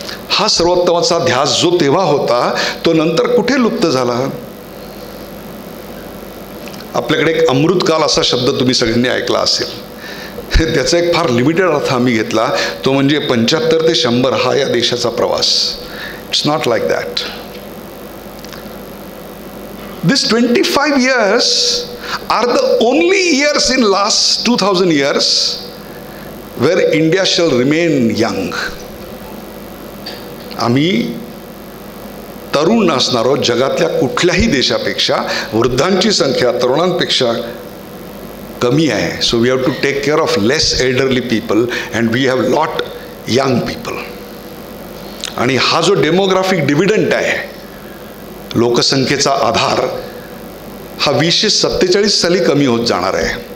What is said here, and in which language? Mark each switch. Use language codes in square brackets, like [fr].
[mr] हा सर्वोत्तमाचा ध्यास जो तेव्हा होता तो नंतर कुठे लुप्त झाला. आपल्याकडे एक अमृतकाल असा शब्द तुम्ही सगळ्यांनी ऐकला असेल. त्याचा एक फार लिमिटेड अर्थ आम्ही घेतला, तो म्हणजे 75 ते 100 हा या देशाचा प्रवास. [en] It's not like that. This 25 years are the only years in last 2000 years where India shall remain young. [mr] आम्ही तरुण असणार आहोत. जगातल्या कुठल्याही देशापेक्षा वृद्धांची संख्या तरुणांपेक्षा कमी आहे. [en] So we have to take care of less elderly people and we have lot young people. [mr] आणि हा जो डेमोग्राफिक डिव्हिडंट आहे, लोकसंख्येचा आधार, हा 2047 साली कमी होत जाणार आहे.